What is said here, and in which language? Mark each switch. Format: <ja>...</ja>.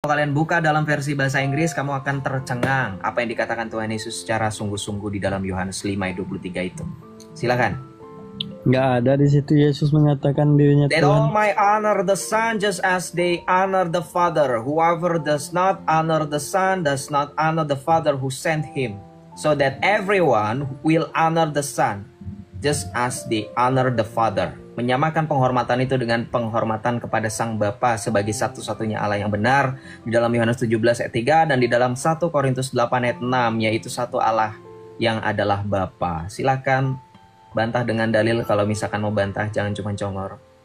<id>kalian buka dalam versi bahasa Inggris, kamu akan tercengang apa yang dikatakan Tuhan Yesus secara sungguh-sungguh di dalam Yohanes 5 ayat 23 itu. Silakan. Nggak ada di situ Yesus mengatakan dirinya</id> <en>That all might honor the Son just as they honor the Father. Whoever does not honor the Son does not honor the Father who sent him. So that everyone will honor the Son just as they honor the Father.</en> <id>Menyamakan penghormatan itu dengan penghormatan kepada Sang Bapa sebagai satu-satunya Allah yang benar di dalam Yohanes 17 ayat 3 dan di dalam 1 Korintus 8 ayat 6, yaitu satu Allah yang adalah Bapa. Silakan bantah dengan dalil. Kalau misalkan mau bantah, jangan cuma congor.</id>